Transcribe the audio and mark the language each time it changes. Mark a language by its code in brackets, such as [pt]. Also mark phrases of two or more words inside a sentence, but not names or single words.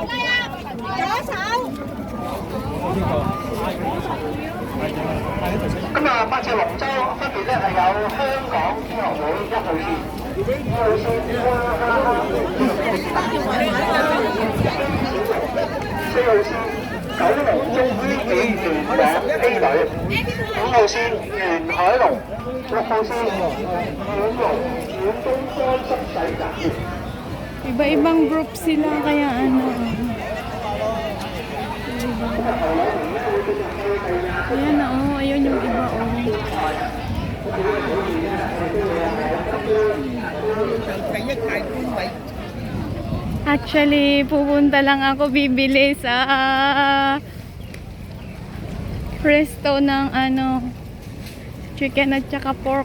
[yue] 咁啊，8隻龍舟分別咧係有香港天樂會1號線、2號線、4號線、九龍中醫紀聯網 A 隊、5號線沿海龍、6號線遠東江濕洗集團。 [tl] Iba-ibang group sila. Kaya ano... Ayan na, oh. Ayun yung iba, oh. Actually, pupunta lang ako bibili sa presto ng ano, chicken at saka pork.